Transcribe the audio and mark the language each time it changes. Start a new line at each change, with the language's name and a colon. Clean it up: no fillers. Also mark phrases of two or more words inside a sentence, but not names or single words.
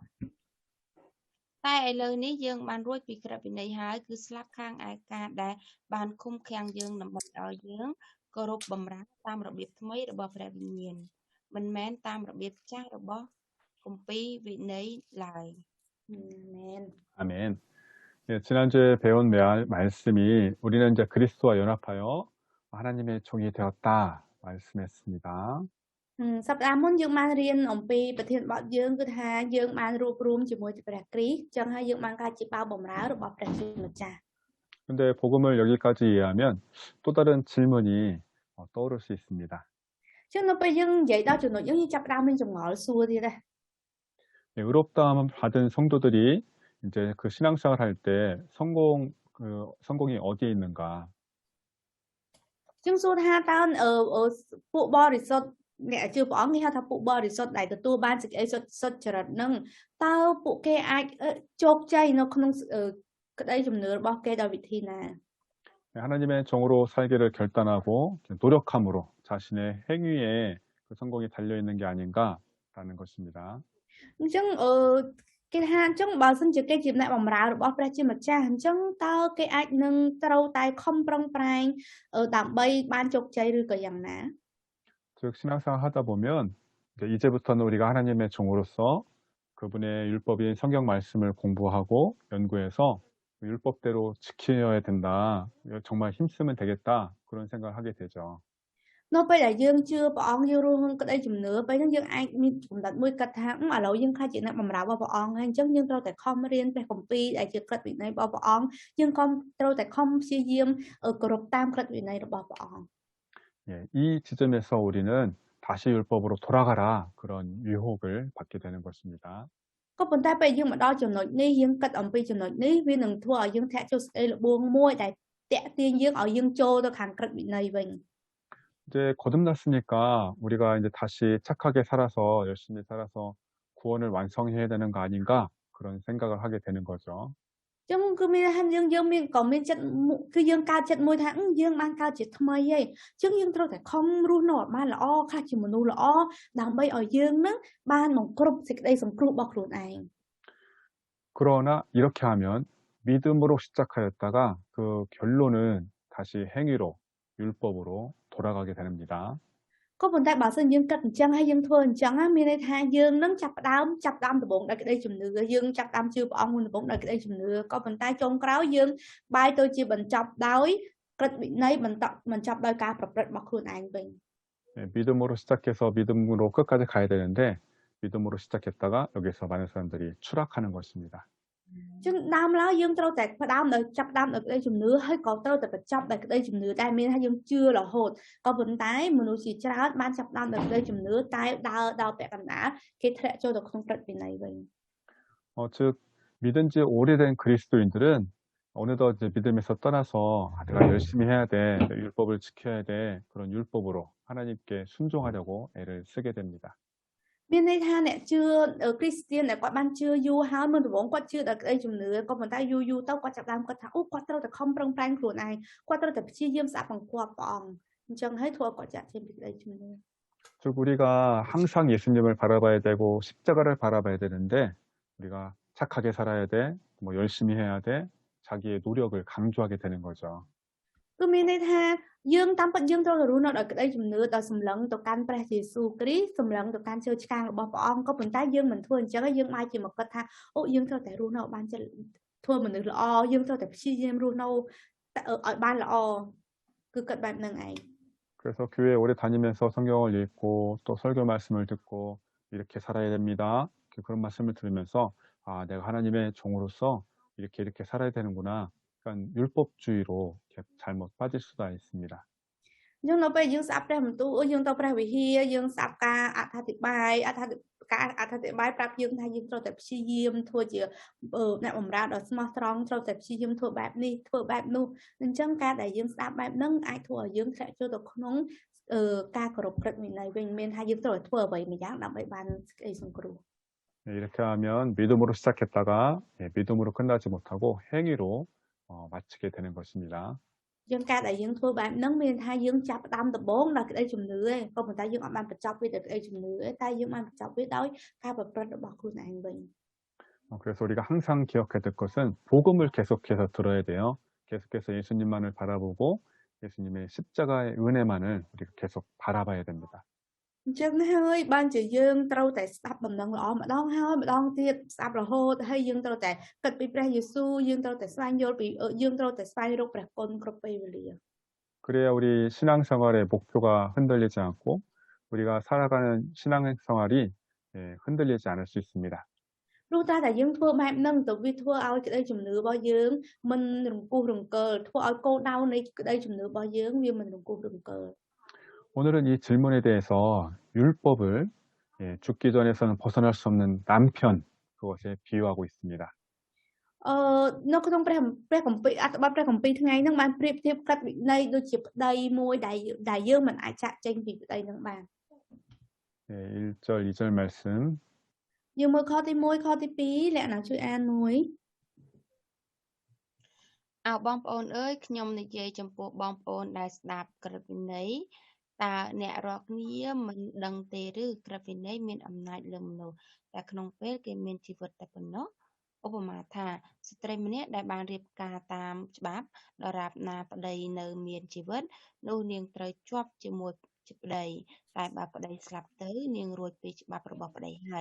Khmer: តែឥឡូវនេះយើងបានរួចពីក្រឹតវិន័យហើយគឺស្លាប់ខាងឯការដែលបានឃុំឃាំងយើងដើម្បីឲ្យយើងគោរពបម្រើតាមរបៀបថ្មីរបស់ព្រះវិញ្ញាណមិនមែនតាមរបៀបចាស់របស់គម្ពីរវិន័យឡើយ Amen.
Korean: 아멘. 예, 지난주에 배운 말씀이 우리는 이제 그리스도와 연합하여 하나님의 종이 되었다 말씀했습니다.
Khmer: សប្តាហ៍មុនយើងបានរៀនអំពីប្រធានបទយើងគឺថាយើងបានរួបរวมជាមួយព្រះគ្រីស្ទចឹងហើយយើងបានកើតជាបាវបម្រើរបស់ព្រះជាម្ចាស់
Korean: 근데 복음을 여기까지 이해하면 또 다른 질문이 떠오를 수 있습니다.
Khmer: ចឹងនៅពេលយើងនិយាយដល់ចំណុចយើងចាប់ផ្ដើមមានចម្ងល់សួរទៀតដែរ
Korean: 네, 의롭다함 받은 성도들이 이제 그 신앙생활 할 때 성공이 어디에 있는가?
Khmer: ចឹងសួរថាតើពួកបរិសុទ្ធអ្នកជឿព្រះអង្គគេហៅថាពួកបរិសុទ្ធដែលទទួលបានសេចក្តីសុចរិតនឹងតើពួកគេអាចជោគជ័យនៅក្នុងក្តីជំនឿរបស់គេដោយវិធីណា
Korean: 하나님의 종으로 살기를 결단하고 노력함으로 자신의 행위에 그 성공이 달려 있는 게 아닌가라는 것입니다.
Khmer: អញ្ចឹងគេថាអញ្ចឹងបើសិនជាគេជាអ្នកបម្រើរបស់ព្រះជាម្ចាស់អញ្ចឹងតើគេអាចនឹងត្រូវតែខំប្រឹងប្រែងដើម្បីបានជោគជ័យឬក៏យ៉ាងណា
Korean: 즉 신앙생활 하다 보면 이제부터는 우리가 하나님의 종으로서 그분의 율법인 성경 말씀을 공부하고 연구해서 율법대로 지켜야 된다. 정말 힘쓰면 되겠다. 그런 생각을 하게 되죠.
Khmer: នៅពេលដែលយើងជឿព្រះអង្គយើងរស់ក្នុងក្តីជំនឿពេលហ្នឹងយើងអាចមានកំណត់មួយគិតថាឥឡូវយើងខ្លាចជាអ្នកបម្រើរបស់ព្រះអង្គហើយអញ្ចឹងយើងត្រូវតែខំរៀនព្រះគម្ពីរដែលជាក្រឹតវិន័យរបស់ព្រះអង្គយើងក៏ត្រូវតែខំព្យាយាមគោរពតាមក្រឹតវិន័យរបស់ព្រះអង្គ
Korean: 예, 이 지점에서 우리는 다시 율법으로 돌아가라 그런 유혹을 받게 되는 것입니다.
Khmer: ក៏ប៉ុន្តែពេលយើងមកដល់ចំណុចនេះយើងគិតអំពីចំណុចនេះវានឹងធ្វើឲ្យយើងធាក់ចូលសេចក្តីល្បួងមួយដែលតាក់ទាញយើងឲ្យយើងចូលទៅខាងក្រឹតវិន័យវិញ
Korean: 이제 거듭났으니까 우리가 이제 다시 착하게 살아서 열심히 살아서 구원을 완성해야 되는 거 아닌가 그런 생각을 하게 되는 거죠.
Khmer: ចឹងគឺមានថាយើងមានក៏មានចិត្តគឺយើងកើតចិត្តមួយថាយើងបានកើតជាថ្មីហើយចឹងយើងត្រូវតែខំរស់នៅឲ្យបានល្អខ្លះជាមនុស្សល្អដើម្បីឲ្យយើងនឹងបានមកគ្រប់សេចក្តីសង្គ្រោះរបស់ខ្លួនឯង
Korean: 그러나 이렇게 하면 믿음으로 시작하였다가 그 결론은 다시 행위로 율법으로 돌아가게 됩니다.
Khmer: ក៏ប៉ុន្តែបើសិនយើងគិតអញ្ចឹងហើយយើងធ្វើអញ្ចឹងមានន័យថាយើងនឹងចាប់ផ្ដើមដំបូងដោយក្តីជំនឿយើងចាប់ផ្ដើមជឿព្រះអង្គមុនដំបូងដោយក្តីជំនឿក៏ប៉ុន្តែចុងក្រោយយើងបែរទៅជាបញ្ចប់ដោយក្រឹតវិន័យបញ្ចប់ដោយការប្រព្រឹត្តរបស់ខ្លួនឯងវិញ
Korean: 믿음으로 시작해서 믿음으로 끝까지 가야 되는데 믿음으로 시작했다가 여기서 많은 사람들이 추락하는 것입니다.
Khmer: ចឹងដើមឡើយយើងត្រូវតែផ្ដើមដោយចាប់ផ្ដើមដោយក្តីជំនឿហើយក៏ត្រូវតែបញ្ចប់ដោយក្តីជំនឿដែលមានថាយើងជឿរហូតក៏ប៉ុន្តែមនុស្សជាច្រើនបានចាប់ផ្ដើមដោយក្តីជំនឿតែដើរដល់ពាក់កណ្ដាលគេធ្លាក់ចូលទៅក្នុងព្រឹត្តវិន័យវិញ
Korean: 즉 믿은 지 오래된 그리스도인들은 어느덧 이제 믿음에서 떠나서 내가 열심히 해야 돼, 율법을 지켜야 돼, 그런 율법으로 하나님께 순종하려고 애를 쓰게 됩니다.
Khmer: មានន័យថាអ្នកជឿគ្រីស្ទានដែលគាត់បានជឿយូរហើយមុនដំបូងគាត់ជឿដោយក្តីជំនឿក៏ប៉ុន្តែយូរទៅគាត់ចាប់ផ្ដើមគាត់ថាអូគាត់ត្រូវតែខំប្រឹងប្រែងខ្លួនឯងគាត់ត្រូវតែព្យាយាមស្ដាប់បង្គាប់ព្រះអង្គអញ្ចឹងហើយធ្វើឲ្យគាត់ចាក់ចេញពីក្តីជំនឿ
Korean: 즉 우리가 항상 예수님을 바라봐야 되고 십자가를 바라봐야 되는데 우리가 착하게 살아야 돼, 뭐 열심히 해야 돼, 자기의 노력을 강조하게 되는 거죠.
Khmer: គឺមានន័យថាយើងតាមពិតយើងត្រូវតែរស់នៅដោយក្តីជំនឿដោយសម្លឹងទៅកាន់ព្រះយេស៊ូវគ្រីស្ទសម្លឹងទៅកាន់ជើងឆ្កាងរបស់ព្រះអង្គក៏ប៉ុន្តែយើងមិនធ្វើអញ្ចឹងយើងបែរជាមកគិតថាអូយើងត្រូវតែរស់នៅបានចិត្តធ្វើមនុស្សល្អយើងត្រូវតែព្យាយាមរស់នៅឲ្យបានល្អគឺគិតបែបហ្នឹងឯង
Korean: 그래서 교회 오래 다니면서 성경을 읽고 또 설교 말씀을 듣고 이렇게 살아야 됩니다. 그런 말씀을 들으면서 아, 내가 하나님의 종으로서 이렇게 살아야 되는구나. 그러니까 율법주의로 이렇게 잘못 빠질 수가 있습니다.
Khmer: យើងនៅពេលយើងស្ដាប់ព្រះបន្ទូលយើងទៅព្រះវិហារយើងស្ដាប់ការអធិប្បាយប្រាប់យើងថាយើងត្រូវតែព្យាយាមធ្វើជាអ្នកបម្រើដ៏ស្មោះត្រង់ត្រូវតែព្យាយាមធ្វើបែបនេះធ្វើបែបនោះអញ្ចឹងការដែលយើងស្ដាប់បែបហ្នឹងអាចធ្វើឲ្យយើងធ្លាក់ចូលទៅក្នុងការគោរពព្រឹត្តវិន័យវិញមានថាយើងត្រូវតែធ្វើអ្វីម្យ៉ាងដើម្បីបានសេចក្តីសង្គ្រោះ
Korean: 이렇게 하면 믿음으로 시작했다가 믿음으로 끝나지 못하고 행위로 마치게 되는 것입니다.
Khmer: យើងការដែលយើងធ្វើបែបហ្នឹងមានថាយើងចាប់ផ្ដើមដំបូងដោយក្តីជំនឿឯងក៏ប៉ុន្តែយើងអត់បានបញ្ចប់វាដោយក្តីជំនឿឯងតែយើងបានបញ្ចប់វាដោយការប្រព្រឹត្តរបស់ខ្លួនឯងវិញ
Korean: 그래서 우리가 항상 기억해야 될 것은 복음을 계속해서 들어야 돼요. 계속해서 예수님만을 바라보고 예수님의 십자가의 은혜만을 우리가 계속 바라봐야 됩니다.
Khmer: អញ្ចឹងហើយបានជាយើងត្រូវតែស្ដាប់ដំណឹងល្អម្ដងហើយម្ដងទៀតស្ដាប់រហូតហើយយើងត្រូវតែគិតពីព្រះយេស៊ូវយើងត្រូវតែស្វែងយល់ពីយើងត្រូវតែស្វែងរកព្រះគុណគ្រប់ពេលវេលា
Korean: 그래야 우리 신앙생활의 목표가 흔들리지 않고 우리가 살아가는 신앙생활이 흔들리지 않을 수 있습니다.
Khmer: ព្រោះតែយើងធ្វើបែបហ្នឹងទៅវាធ្វើឲ្យក្តីជំនឿរបស់យើងមិនរង្គោះរង្គើធ្វើឲ្យគោលដៅនៃក្តីជំនឿរបស់យើងវាមិនរង្គោះរង្គើ
Korean: 오늘은 이 질문에 대해서 율법을 죽기 전에서는 벗어날 수 없는 남편 그것에 비유하고 있습니다.
Khmer: នៅក្នុងព្រះគម្ពីរអត្ថបទព្រះគម្ពីរថ្ងៃហ្នឹងបានប្រៀបធៀបកាត់វិន័យដូចជាប្តីមួយដែលយើងមិនអាចចាក់ចេញពីប្តីហ្នឹងបាន
Korean: 1절 2절 말씀
Khmer: យើងមើលខទី1ខទី2លក្ខណៈជួយអានមួយ អោបងប្អូនអើយខ្ញុំនិយាយចំពោះបងប្អូនដែលស្ដាប់ក្រឹតវិន័យតើអ្នករាល់គ្នាមិនដឹងទេឬក្រឹតវិន័យមានអំណាចលើមនុស្សតែក្នុងពេលគេមានជីវិតតែប៉ុណ្ណោះឧបមាថាស្ត្រីម្នាក់ដែលបានរៀបការតាមច្បាប់ដរាបណាប្តីនៅមានជីវិតនោះនាងត្រូវជាប់ជាមួយប្តីតែបើប្តីស្លាប់ទៅនាងរួចពីច្បាប់របស់ប្តីហើយ